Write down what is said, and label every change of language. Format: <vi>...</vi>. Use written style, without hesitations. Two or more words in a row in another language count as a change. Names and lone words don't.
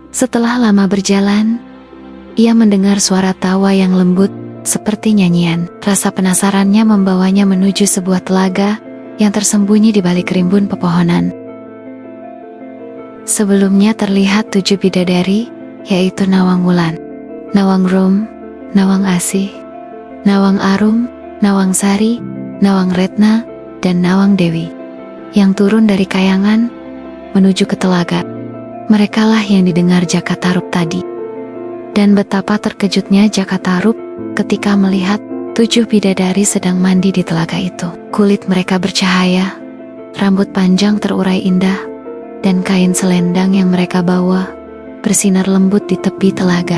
<id>Setelah lama berjalan, ia mendengar suara tawa yang lembut seperti nyanyian. Rasa penasarannya membawanya menuju sebuah telaga yang tersembunyi di balik rimbun pepohonan. Sebelumnya terlihat 7 bidadari, yaitu Nawang Wulan, Nawang Rum, Nawang Asih, Nawang Arum, Nawang Sari, Nawang Retna, dan Nawang Dewi, yang turun dari kayangan menuju ke telaga. Merekalah yang didengar Jaka Tarub tadi. Dan betapa terkejutnya Jaka Tarub ketika melihat 7 bidadari sedang mandi di telaga itu. Kulit mereka bercahaya, rambut panjang terurai indah, dan kain selendang yang mereka bawa bersinar lembut di tepi telaga.</id>